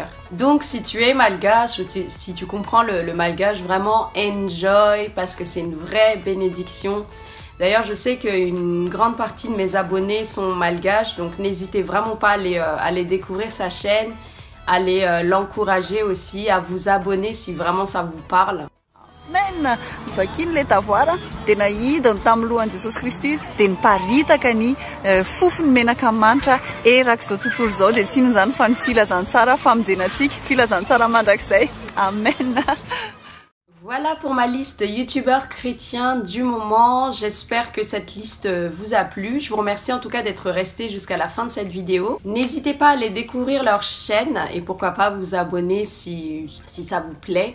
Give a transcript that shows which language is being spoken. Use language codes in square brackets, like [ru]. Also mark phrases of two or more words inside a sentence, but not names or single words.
[fr] Donc si tu es malgache, si tu comprends le malgache, vraiment enjoy parce que c'est une vraie bénédiction. D'ailleurs, je sais qu'une grande partie de mes abonnés sont malgaches, donc n'hésitez vraiment pas à aller découvrir sa chaîne, à aller l'encourager aussi, à vous abonner si vraiment ça vous parle. Amen. [mg] Vakiny le tavoara dia nahidiny tamin'ny lohan'i Jesosy Kristy dia niparitaka ny fofony menaka manitra erak'izao tontolo izao dia tsy inona izany fa ny filazantsara famonjenantsika, filazantsara mandrakizay. [fr] Amen. Voilà pour ma liste youtubeurs chrétiens du moment. J'espère que cette liste vous a plu. Je vous remercie en tout cas d'être resté jusqu'à la fin de cette vidéo. N'hésitez pas à aller découvrir leur chaîne et pourquoi pas vous abonner si ça vous plaît.